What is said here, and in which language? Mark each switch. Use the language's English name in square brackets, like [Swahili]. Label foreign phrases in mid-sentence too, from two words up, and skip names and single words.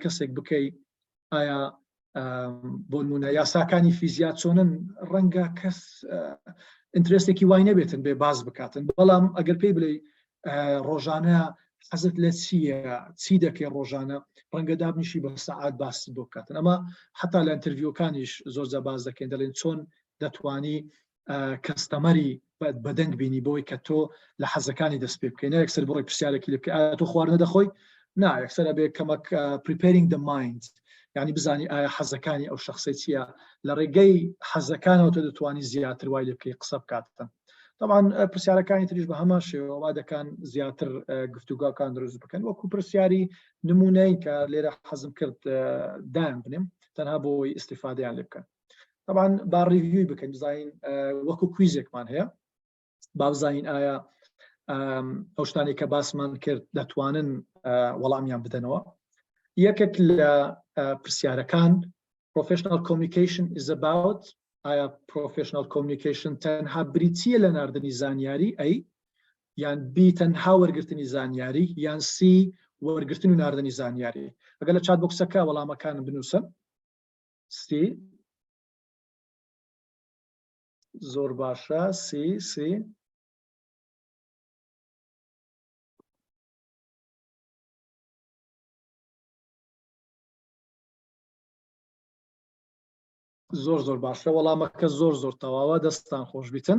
[Central Kurdish] کەسێک بکەی ئایا بۆ نمونە یاساکانی فیزیات چۆنن ڕەنگە کەس ئینترستێکی وای نەبێتن بێ باز بکاتن بەڵام ئەگەر پێی بڵێ ڕۆژانە حەزت لە چی دەکەی ڕۆژانە ڕەنگە دابنیشی بە سەعات باسی بۆ بکاتن ئەمە حتا لە ئینتەرویۆکانیش زۆرجە باز دەکەین دەڵێن چۆن دەتوانی کەستەمەری بەدەنگ بینی بۆی کە تۆ لە حەزەکانی دەست پێ بکەین یەکسەر بڕۆی پرسیارێکی لێ بکەی ئایا تۆ خواردنە دەخۆی نا یەکسەرە بێ کەمەک [English] preparing the mind [Central Kurdish] یعنی بزانی ئایا حەزەکانی ئەو شخصی چییە لە ڕێگەی حەزەکانەوە تۆ دەتوانی زیاتر وای لێ بکەی قسە بکاتن طبعا پرسیارەکانی تریش بە هەمان شێوە وا دەکەن زیاتر گفتوگاکان دروست بکەن وەکو پرسیاری نمونەی کە لێرە حەزم کرد دایان بنێم تەنها بۆی ئیستیفادەیان لێ بکەن طبعا با ریڤیوی بکەین بزانین وەکو کویزێکمان هەیە با بزانین ئایا ئەو شتانی کە باسمان کرد دەتوانن وەڵامیان بدەنەوە یەکێک لە پرسیارەکان [English] professional communication is about [Central Kurdish] ئایا [English] professional communication [Central Kurdish] تەنها بریتیە لە ناردنی زانیاری ئەی یان B تەنها وەرگرتنی زانیاری یان C وەرگرتن و ناردنی زانیاری ئەگەر لە چات بۆکسەکە وەڵامەکانم بنووسن C زۆر باشە C زۆر باشە وەڵامەکە زۆر تەواوە دەستان خۆش بیتن